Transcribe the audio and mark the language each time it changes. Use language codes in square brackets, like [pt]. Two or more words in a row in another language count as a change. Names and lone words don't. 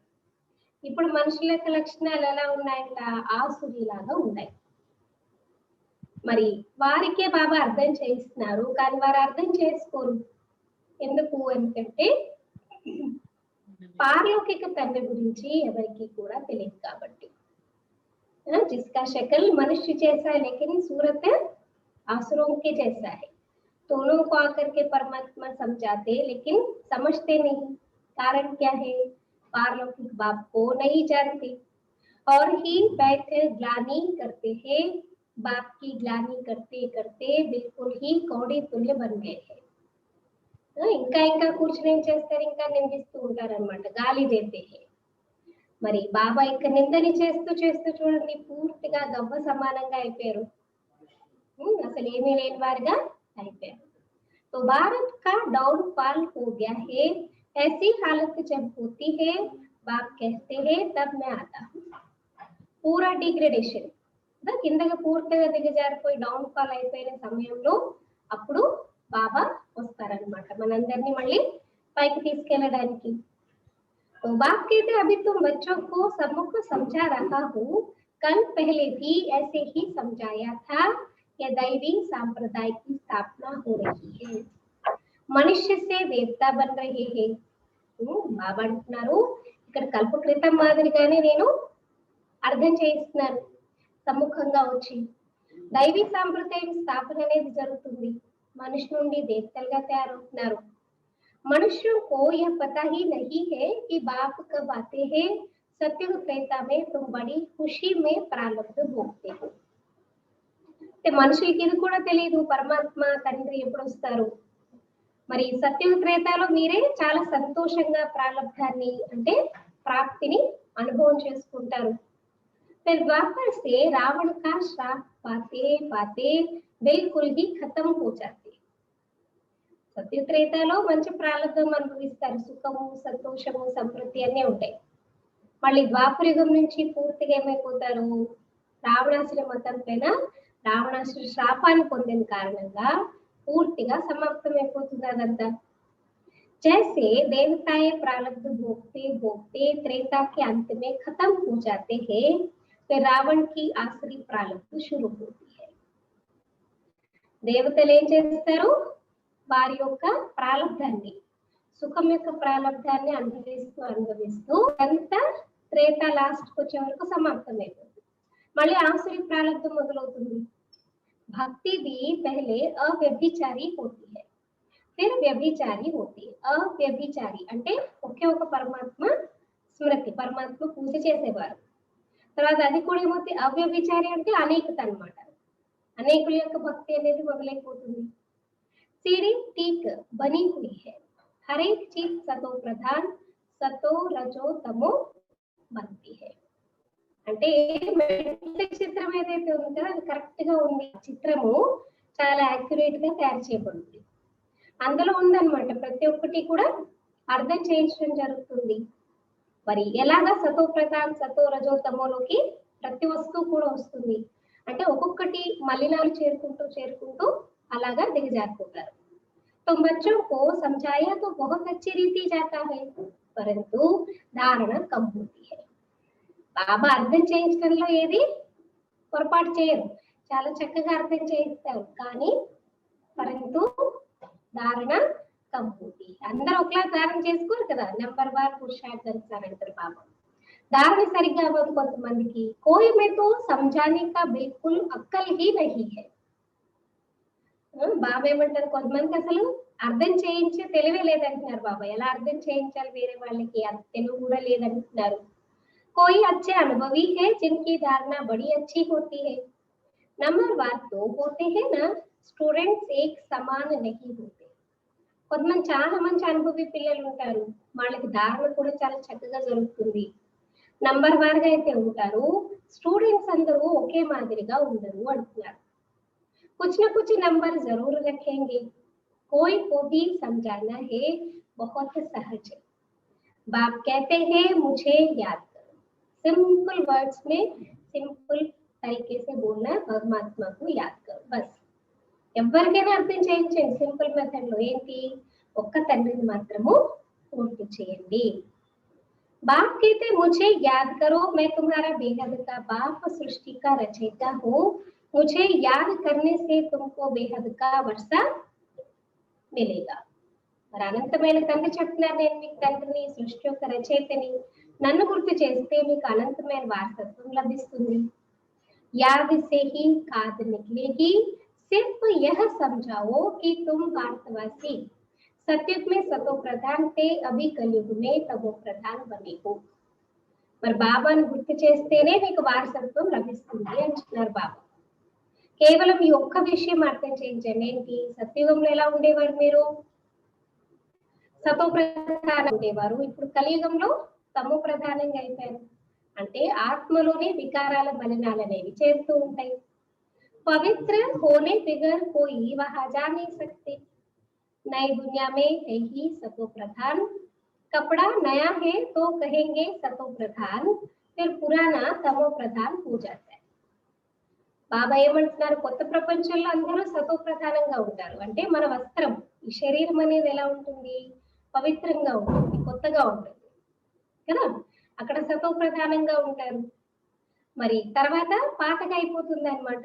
[te] ఇప్పుడు మనుషుల యొక్క లక్షణాలు ఎలా ఉన్నాయంట, ఆసురిలాగా ఉన్నాయి. మరి వారికే బాబా అర్థం చేయిస్తున్నారు కానీ వారు అర్థం చేసుకోరు. ఎందుకు ఎందుకంటే పారలౌకిక తండ్రి గురించి ఎవరికి కూడా తెలియదు కాబట్టి. [hi] जिसका शक्ल मनुष्य जैसा है लेकिन सूरत आसुरों के जैसा है, दोनों को आकर के परमात्मा समझाते लेकिन समझते नहीं। कारण क्या है, पारलौकिक बाप को नहीं जानते और ही बैठ ग्लानी करते हैं। बाप की ग्लानी करते करते बिल्कुल ही कौड़ी तुल्य बन गए हैं। [te] ఇంకా ఇంకా కూర్చుని ఏం చేస్తారు, ఇంకా నిందిస్తూ ఉంటారన్నమాట, గాలి చేతే. మరి బాబా ఇంకా నిందని చేస్తూ చేస్తూ చూడండి పూర్తిగా గవ్వ సమానంగా అయిపోయారు, అసలు ఏమీ లేని వారిగా అయిపోయారు. [hi] तो भारत का डाउनफॉल हो गया है, ऐसी हालत जब होती है बाप कहते हैं तब मैं आता हूँ। पूरा डिग्रेडेशन [te] కిందగా పూర్తిగా దిగజారిపోయి [en] down fall [te] అయిపోయిన సమయంలో అప్పుడు బాబా వస్తారనమాట మనందరినీ మళ్ళీ పైకి తీసుకెళ్ళడానికి. [hi] तो बाप कहते अभी तुम बच्चों को सबको समझा रहा हूँ, कल पहले भी ऐसे ही समझाया था। यह दैवी संप्रदाय की स्थापना हो रही है, मनुष्य से देवता बन रहे हैं। [te] బాబా అంటున్నారు ఇక్కడ కల్ప క్రితం మాదిరిగానే నేను అర్థం చేయిస్తున్నాను, సముఖంగా వచ్చి దైవీ సాంప్రదాయం స్థాపన అనేది జరుగుతుంది, మనిషి నుండి దేవతలుగా తయారవుతున్నారు. [hi] मनुष्यों को यह पता ही नहीं है कि बाप कब आते हैं, सत्युग त्रेता में तुम बड़ी खुशी में प्रारब्ध भोगते हो। [te] మనుషులకి ఇది కూడా తెలియదు పరమాత్మ తండ్రి ఎప్పుడు వస్తారు. మరి సత్యుగ త్రేతాలో మీరే చాలా సంతోషంగా ప్రారబ్ధాన్ని అంటే ప్రాప్తిని అనుభవం చేసుకుంటారు. [hi] फिर द्वापर से रावण का श्राप पाते पाते बिल्कुल ही खत्म हो जाते। [te] సత్యత్రేతలో మంచి ప్రారంభం అనుభవిస్తారు, సుఖము సంతోషము సంతృప్తి అన్నీ ఉంటాయి. మళ్ళీ ద్వాపరయుగం నుంచి పూర్తిగా ఏమైపోతారు, రావణాసుర మతం పైన రావణాసుర శాపాన్ని పొందిన కారణంగా పూర్తిగా సమాప్తం అయిపోతుంది అదంతా. [hi] जैसे देवताएं प्रारब्ध भोगते भोगते त्रेता के अंत में खत्म हो जाते हैं, फिर रावण की आसुरी प्रारब्ध शुरू होती है। [te] దేవతలు ఏం చేస్తారు, వారి యొక్క ప్రారంధాన్ని సుఖం యొక్క ప్రారంధాన్ని అనుభవిస్తూ అనుభవిస్తూ అంత త్రేత లాస్ట్ వచ్చే వరకు సమాప్తం అయిపోతుంది. మళ్ళీ ఆసురి ప్రారంధం మొదలవుతుంది. [hi] భక్తి भी पहले अव्यभिचारी होती है, फिर व्यभिचारी होती है। [te] अव्यभिचारी అంటే ఒకే ఒక పరమాత్మ స్మృతి, పరమాత్మ పూజ చేసేవారు. తర్వాత అది కూడా ఏమవుతుంది, అవ్యభిచారి అంటే అనేకత అన్నమాట, అనేకుల యొక్క భక్తి అనేది మొదలైపోతుంది. [hi] सीढ़ी ठीक बनी हुई है, हर एक चीज सतो प्रधान सतो रजो तमो बनती है। [te] అంటే చిత్రం ఏదైతే ఉందో అది కరెక్ట్ గా ఉంది, చిత్రము చాలా యాక్యురేట్ గా తయారు చేయబడింది, అందులో ఉందన్నమాట. ప్రతి ఒక్కటి కూడా అర్థం చేయించడం జరుగుతుంది. మరి ఎలాగా సతో ప్రధాన్ సతో రజో తమోలోకి ప్రతి వస్తువు కూడా వస్తుంది అంటే ఒక్కొక్కటి మలినాలు చేరుకుంటూ చేరుకుంటూ అలాగా దిగజారిపోతారు. [hi] तो बच्चों को समझाया तो बहुत अच्छी रीति जाता है, परंतु धारणा कम होती है। [te] బాబా అర్థం చేయించడంలో ఏది పొరపాటు చేయరు, చాలా చక్కగా అర్థం చేయిస్తారు, కానీ [hi] परंतु धारणा कम होती है। [te] అందరూ ఒకలా ధారణ చేసుకోరు కదా, నెంబర్ బార్ పురుషార్థ అంటారు బాబా. ధారణ సరిగ్గా అవ్వదు కొంతమందికి. [hi] कोई में तो समझाने का बिल्कुल अक्ल ही नहीं है, [te] బాబా ఏమంటారు, కొంతమందికి అసలు అర్థం చేయించే తెలివే లేదంటున్నారు బాబా. ఎలా అర్థం చేయించాలి వేరే వాళ్ళకి అంత తెలివి కూడా లేదంటున్నారు. [hi] कोई अच्छे अनुभवी है जिनकी धारणा बड़ी अच्छी होती है। नंबरवार तो होते हैं ना, स्टूडेंट्स एक समान नहीं होते. [te] కొంతమంది చాలా మంచి అనుభవి పిల్లలు ఉంటారు, వాళ్ళకి ధారణ కూడా చాలా చక్కగా జరుగుతుంది. నంబర్ వార్ గా అయితే ఉంటారు, స్టూడెంట్స్ అందరూ ఒకే మాదిరిగా ఉండరు అంటున్నారు. [hi] कुछ न कुछ नंबर जरूर रखेंगे, कोई को भी समझाना है बहुत सहज है। बाप कहते हैं मुझे याद करो, [en] simple words [hi] में सिंपल तरीके से बोलना है, परमात्मा को याद करो बस. [te] ఎవరికైనా అర్థం చేయించండి [en] simple method [te] లో. ఏంటి, ఒక్క తండ్రిని మాత్రము గుర్తు చేయండి. [hi] बाप कहते मुझे याद करो, मैं तुम्हारा बेहद का बाप, सृष्टि का रचयिता हूँ, मुझे याद करने से तुमको बेहद का वर्षा मिलेगा. [te] మరి అనంతమైన తండ్రి చెప్తున్నారు, నేను మీకు తండ్రిని, సృష్టి యొక్క రచయితని, నన్ను గుర్తు చేస్తే మీకు అనంతమైన వారసత్వం లభిస్తుంది. [hi] याद से ही खाद निकलेगी, सिर्फ यह समझाओ कि तुम भारतवासी सतयुग में सतो प्रधान थे, अभी कलयुग में तमो प्रधान बने हो. [te] మరి బాబాను గుర్తు చేస్తేనే మీకు వారసత్వం లభిస్తుంది అంటున్నారు బాబా. కేవలం ఈ ఒక్క విషయం అర్థం చేయించండి. ఏంటి, సత్యుగంలో ఎలా ఉండేవారు మీరు, సతో ప్రధానంగా ఉండేవారు, ఇప్పుడు కలియుగంలో తమో ప్రధానంగా అయిపోయారు. అంటే ఆత్మలోనే వికారాల మలినాలు అనేవి చేస్తూ ఉంటాయి. [hi] పవిత్ర होने बिगर कोई वहां जा नहीं सकते, नई दुनिया में है ही सतो प्रधान, कपड़ा नया है तो कहेंगे सतो प्रधान, फिर पुराना तमो प्रधान हो जाता है. [te] బాబా ఏమంటున్నారు, కొత్త ప్రపంచంలో అందరూ సతో ప్రధానంగా ఉంటారు. అంటే మన వస్త్రం, ఈ శరీరం అనేది ఎలా ఉంటుంది, పవిత్రంగా ఉంటుంది, కొత్తగా ఉంటుంది కదా. అక్కడ సతో ప్రధానంగా ఉంటారు. మరి తర్వాత పాతగా అయిపోతుంది అనమాట.